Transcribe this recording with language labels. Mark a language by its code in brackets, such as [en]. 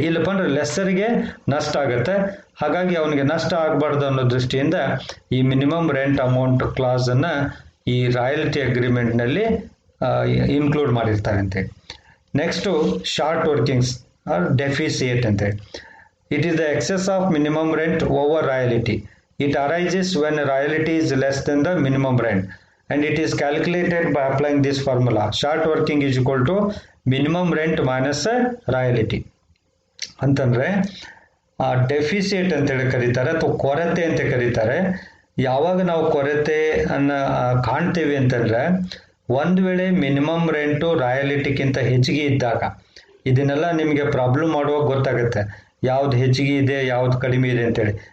[kn] ಇಲ್ಲಪ್ಪ ಅಂದ್ರೆ ಲೆಸ್ಸರ್ಗೆ ನಷ್ಟ ಆಗುತ್ತೆ. ಹಾಗಾಗಿ ಅವನಿಗೆ ನಷ್ಟ ಆಗಬಾರ್ದು ಅನ್ನೋ ದೃಷ್ಟಿಯಿಂದ ಈ ಮಿನಿಮಮ್ ರೆಂಟ್ ಅಮೌಂಟ್ ಕ್ಲಾಸನ್ನು ಈ ರಾಯಲ್ಟಿ ಅಗ್ರಿಮೆಂಟ್ನಲ್ಲಿ ಇನ್ಕ್ಲೂಡ್ ಮಾಡಿರ್ತಾರೆ ಅಂತೇಳಿ. [en] Next short workings are deficit ಅಂತೇಳಿ. It is the excess of minimum rent over royalty. It arises when royalty is less than the minimum rent and it is calculated by applying this formula. Short working is equal to minimum rent minus royalty. [kn] ಅಂತಂದ್ರೆ deficit ಅಂತೇಳಿ ಕರೀತಾರೆ ಅಥವಾ ಕೊರತೆ ಅಂತ ಕರೀತಾರೆ. ಯಾವಾಗ ನಾವು ಕೊರತೆ ಕಾಣ್ತೇವೆ ಅಂತಂದ್ರೆ ಒಂದು ವೇಳೆ ಮಿನಿಮಮ್ ರೆಂಟು ರಾಯಲಿಟಿಗಿಂತ ಹೆಚ್ಚಿಗೆ ಇದ್ದಾಗ, ಇದನ್ನೆಲ್ಲ ನಿಮಗೆ ಪ್ರಾಬ್ಲಮ್ ಮಾಡುವಾಗ ಗೊತ್ತಾಗುತ್ತೆ ಯಾವ್ದು ಹೆಚ್ಚಿಗೆ ಇದೆ ಯಾವ್ದು ಕಡಿಮೆ ಇದೆ ಅಂತೇಳಿ.